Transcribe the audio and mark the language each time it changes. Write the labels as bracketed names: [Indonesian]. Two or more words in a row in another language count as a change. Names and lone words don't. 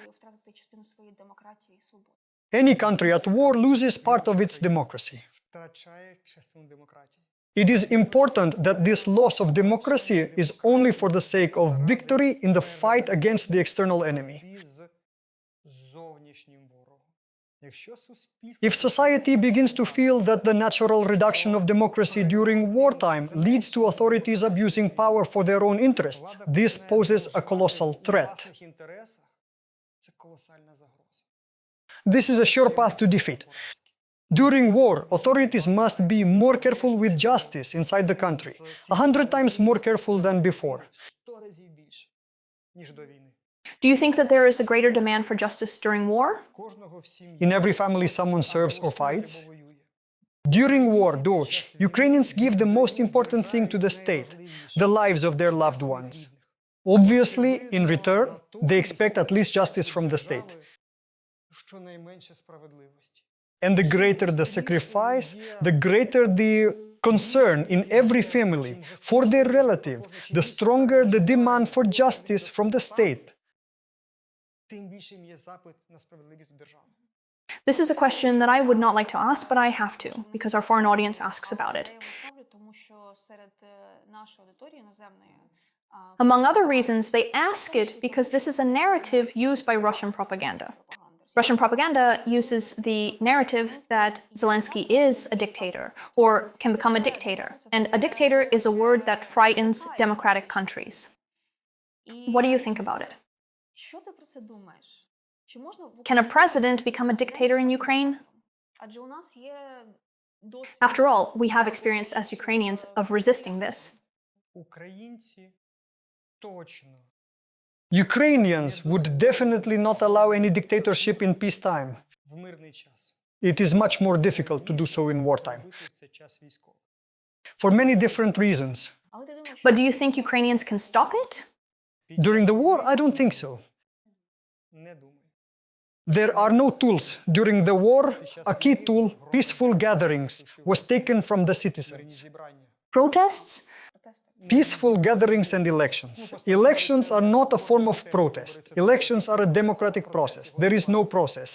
[English] Any country at war loses part of its democracy. [Ukrainian] Втрачає частину демократії. [English] It is important that this loss of democracy is only for the sake of victory in the fight against the external enemy. [Ukrainian] З зовнішнім ворогом. Якщо суспільство [English] If society begins to feel that the natural reduction of democracy during wartime leads to authorities abusing power for their own interests, this poses a colossal [Ukrainian] в [English] threat. [Ukrainian] власних інтересах, це колосальна загроза. [English] This is a sure path to defeat. During war, authorities must be more careful with justice inside the country, 100 times more careful than before. [Ukrainian] 100 разів більше, ніж до війни. [English] Do you think that there is a greater demand for justice during war? [Ukrainian] Кожного в сім'ї [English] In every family, someone serves or fights. [Ukrainian] воює. [English] During war, Ukrainians give the most important thing to the state, the lives of their loved ones. Obviously, in return, they expect at least justice from the state. [Ukrainian] Щонайменше справедливості. [English] And the greater the sacrifice, the greater the concern in every family for their relative, the stronger the demand for justice from the state. [Ukrainian] Тим більшим є запит на справедливість у держави. [English] This is a question that I would not like to ask, but I have to, because our foreign audience asks about it. Among other reasons, they ask it because this is a narrative used by Russian propaganda. Russian propaganda uses the narrative that Zelensky is a dictator or can become a dictator. And a dictator is a word that frightens democratic countries. What do you think about it? Can a president become a dictator in Ukraine? After all, we have experience as Ukrainians of resisting this. [Ukrainian] Українці точно [English] Ukrainians would definitely not allow any dictatorship in peacetime. [Ukrainian] в мирний час. [English] It is much more difficult to do so in wartime, [Ukrainian] Це час військовий. [English] for many different reasons. But do you think Ukrainians can stop it? During the war, I don't think so. [Ukrainian] Не думаю. [English] There are no tools. During the war, a key tool, peaceful gatherings, was taken from the citizens. Protests? Peaceful gatherings and elections. Elections are not a form of protest. Elections are a democratic process. There is no process.